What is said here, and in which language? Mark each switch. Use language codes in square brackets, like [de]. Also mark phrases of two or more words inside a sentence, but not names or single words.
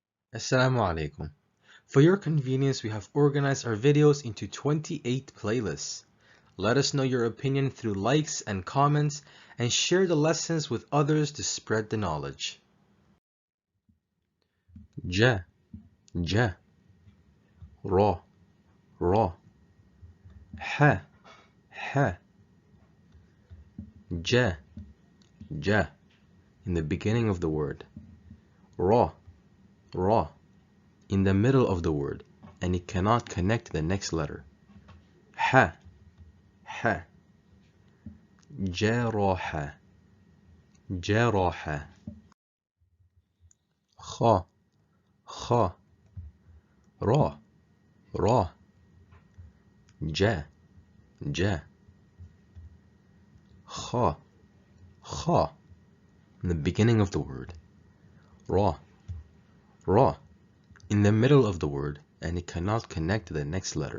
[ar] السلام عليكم. [en] For your convenience, we have organized our videos into 28 playlists. Let us know your opinion through likes and comments and share the lessons with others to spread the knowledge. Ja, ja, ra, ra, ha, ha, ja, ja, in the beginning of the word, ra, ra, in the middle of the word, and it cannot connect to the next letter. Ha, ha, jaraha, jaraha, kha, kha, ra, ra, ja, ja, kha, kha, in the beginning of the word, ra, ra, in the middle of the word, and it cannot connect to the next letter.